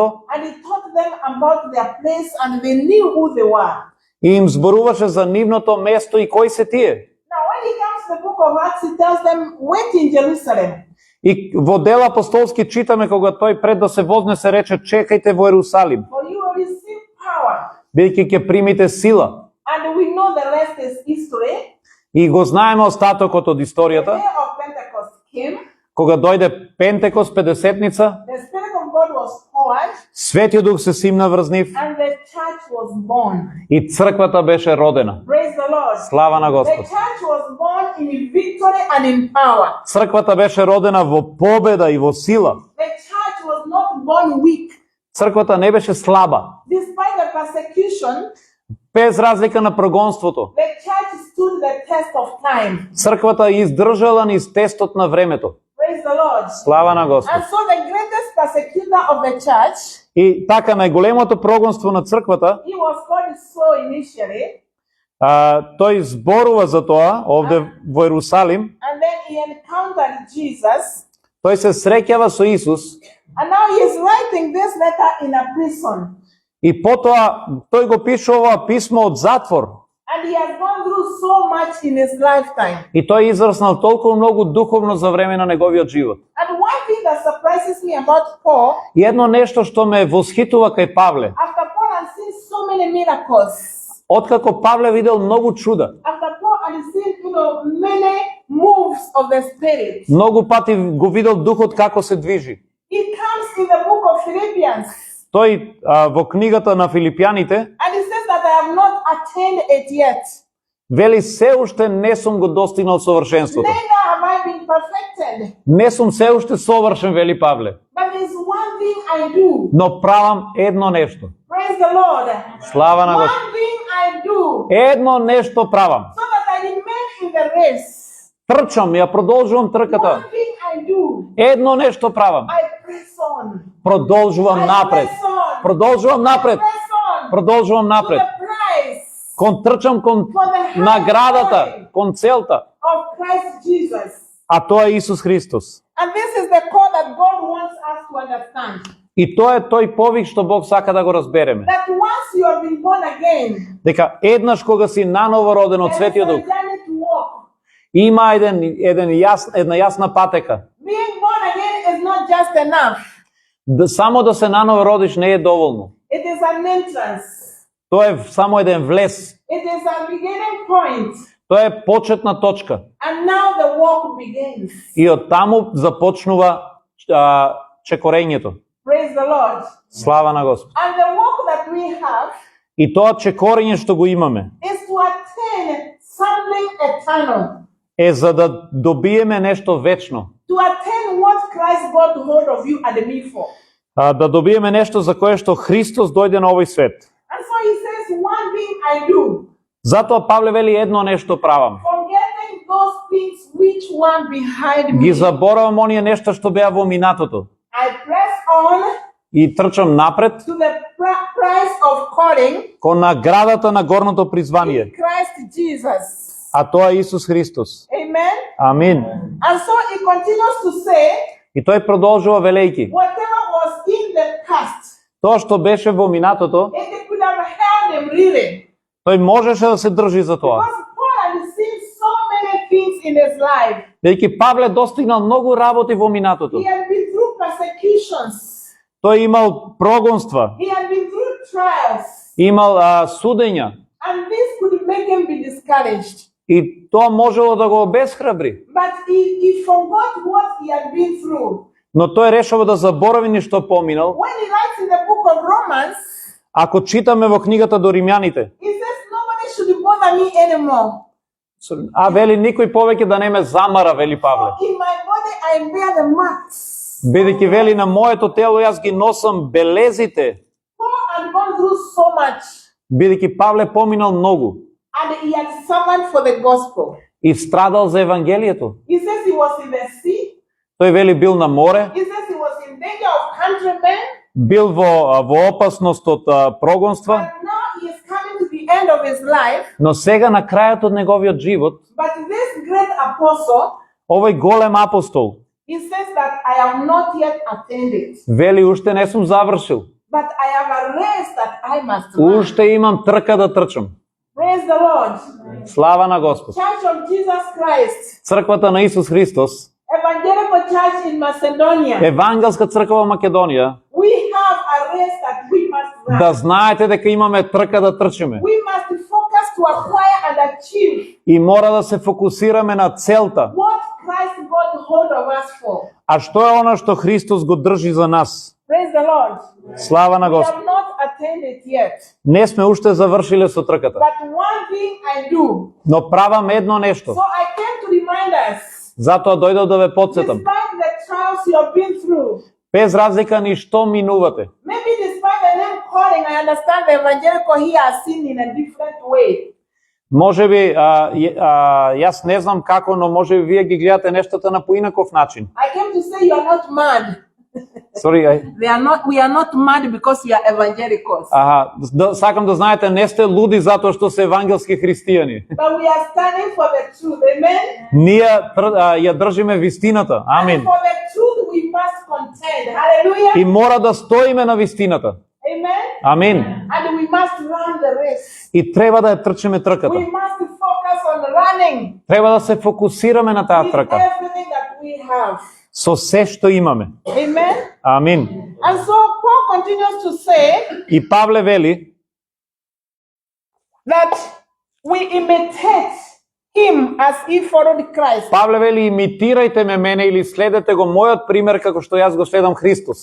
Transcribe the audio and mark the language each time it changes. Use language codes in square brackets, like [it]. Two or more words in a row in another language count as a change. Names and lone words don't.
[en] And he taught them about their place, and they knew who they were. [mk] и им зборуваше за нивното место и кои се тие. [en] Now, when he comes to the book of Acts, he tells them, wait in Jerusalem. [mk] И во Дела апостолски читаме кога тој пред да се вознесе рече чекајте во Ерусалим, [en] For you will receive power. [mk] бидејќи ќе примите сила. [en] And we know the rest is history. [mk] И го знаеме остатокот од [en] The [mk] историјата. [en] day of Pentecost came. [mk] Кога дојде Пентекост, Педесетница, [en] The Spirit of God was poured, [mk] Светиот Дух се симна врз нив [en] and the church was born. [mk] и црквата беше родена. [en] Praise the Lord. [mk] Слава на [en] The [mk] Господ. [en] church was born in victory and in power. [mk] Црквата беше родена во победа и во сила. [en] The church was not born weak. [mk] Црквата не беше слаба. [en] Despite the persecution, [mk] Без разлика на прогонството, [en] the church stood the test of time. [mk] црквата издржала низ тестот на времето. [en] Praise the Lord. [mk] Слава на Господ. [en] And so the greatest persecutor of the church, [mk] И така најголемото прогонство на црквата, [en] he was called Saul initially, [mk] тој зборува за тоа овде во Ерусалим, [en] and then he encountered Jesus, [mk] тој се среќава со Исус [en] and now he is writing this letter in a prison. [mk] и потоа тој го пишува писмо од затвор. [en] And he has gone through so much in his lifetime. [mk] И тој израснал толку многу духовно за време на неговиот живот. [en] And one thing that surprises me about Paul, [mk] И едно нешто што ме восхитува кај Павле, [en] after Paul had seen so many miracles, [mk] откако Павле видел многу чуда, [en] after Paul had seen, many moves of the Spirit, [mk] многу пати го видел духот како се движи. [en] he comes in the book of Philippians, [mk] Тој во книгата на Филипјаните [en] and he says that I have not attained it yet. [mk] вели се уште не сум го достигнал совршенството. [en] Neither have I been perfected. [mk] Не сум се уште совршен, вели Павле, [en] But there's one thing I do. [mk] но правам едно нешто. [en] Praise the Lord. [mk] Слава на Господ. [en] One thing I do, [mk] Едно нешто правам. [en] so that I remain in the race. [mk] Трчам, ја продолжувам трката. [en] One thing I do, [mk] Едно нешто правам. [en] I press on. [mk] Продолжувам [en] I [mk] напред. [en] press on. [mk] Продолжувам напред. [en] Press on [mk] Продолжувам [en] to [mk] напред. [en] the prize [mk] Кон трчам кон наградата, кон целта. [en] of Christ Jesus. [mk] А тоа е Исус Христос. [en] And this is the call that God wants us to understand. [mk] И тоа е тој повик што Бог сака да го разбереме. [en] That once you have been born again, [mk] Дека еднаш кога си наново роден од [en] there is [mk] Светиот [en] a [mk] Дух, [en] journey to walk. [mk] има една јасна патека. [en] Being born again is not just enough. [mk] Само да се наново родиш не е доволно. [en] It is an entrance. [mk] Тоа е само еден влез. [en] It is a beginning point. [mk] Тоа е почетна точка. [en] And now the walk begins. [mk] И од таму започнува чекорењето. [en] Praise the Lord. [mk] Слава на Господ. [en] And the walk that we have [mk] И тоа чекорење што го имаме [en] is to attain something eternal. [mk] е за да добиеме нешто вечно. [en] To attain what Christ got hold of you at the need for. [mk] Да добиеме нешто за кое што Христос дојде на овој свет. [en] And so he says, one thing I do, [mk] Затоа Павле вели едно нешто правам. [en] forgetting those things which were behind [mk] Ги [en] me. [mk] заборавам оние нешта што беа во минатото [en] I press on [mk] и трчам напред [en] to the prize of calling [mk] кон наградата на горното призвание, [en] in Christ Jesus. [mk] а тоа е Исус Христос. [en] Amen. [mk] Амин. [en] And so he continues to say, [mk] И тој продолжува велејки: [en] whatever was in the past, [mk] тоа што беше во минатото, [en] it could have held him really. [mk] тој можеше да се држи за тоа. [en] Because Paul had seen so many things in his life. [mk] Бидејќи Павле достигнал многу работи во минатото. [en] He had been through persecutions. [mk] Тој имал прогонства, [en] He had been through trials. [mk] имал судења [en] And this could make him be discouraged. [mk] и тоа можело да го обесхрабри. [en] But he forgot what he had been through. [mk] Но тој решава да заборави ништо поминал. [en] When he writes in the book of Romans, [mk] Ако читаме во книгата до Римјаните, [en] he says, nobody should bother me anymore. [mk] а вели никој повеќе да не ме замара, вели Павле. [en] In my body I bear the marks. [mk] Бидејќи вели на моето тело јас ги носам белезите, [en] Paul had gone through so much. [mk] бидејќи Павле поминал многу [en] And he had suffered for the gospel. [mk] и страдал за Евангелието. [en] He says he was in the sea. [mk] Тој вели бил на море, [en] He says he was in danger of countrymen. [mk] бил во опасност од прогонства, [en] But now he is coming to the end of his life. [mk] но сега на крајот од неговиот живот, [en] But this great apostle, [mk] овој голем апостол [en] he says that I am not yet attained it. [mk] вели уште не сум завршил, [en] But I have a race that I must run. [mk] уште имам трка да трчам. [en] Praise the Lord. [mk] Слава на Господ. [en] Church of Jesus Christ. [mk] Црквата на Исус Христос, [en] Evangelical Church in Macedonia. [mk] Евангелска црква во Македонија, [en] We have a race that we must run. [mk] да знаете дека имаме трка да трчиме [en] We must focus to acquire and achieve [mk] и мора да се фокусираме на целта. [en] what Christ got hold of us for. [mk] А што е она што Христос го држи за нас? [en] Praise the Lord. [mk] Слава на [en] We [mk] Господ. [en] have not attained it yet. [mk] Не сме уште завршиле со трката, [en] But one thing I do. [mk] но правам едно нешто. [en] So I came to remind us, [mk] Затоа дојдов да ве потсетам. [en] despite the trials you have been through, [mk] Без разлика ни што минувате. [en] maybe despite the name calling, I understand the evangelical here are seen in a different way. [mk] Можеби јас не знам како, но можеби вие ги гледате нештата на поинаков начин. [en] I came to say you are not mad. Sorry, We are not mad because we are evangelicals. [mk] сакам да знаете, не сте луди затоа што се евангелски христијани. [en] But we are standing for the truth. Amen. [mk] Ние ја држиме вистината. [en] And [mk] Амин. [en] for the truth we must contend. Hallelujah. [mk] И мора да стоиме на вистината. [en] Amen. [mk] Амин. [en] And we must run the race. [mk] И треба да ја трчиме трката. [en] We must focus on running [mk] Треба да се фокусираме на таа [en] with [mk] трка. [en] everything that we have. [mk] Со се што имаме. [en] Amen. [mk] Амин. [en] And so Paul continues to say [mk] И Павле вели [en] that we imitate him as he followed Christ. [mk] Павле вели имитирајте ме мене или следете го мојот пример како што јас го следам Христос.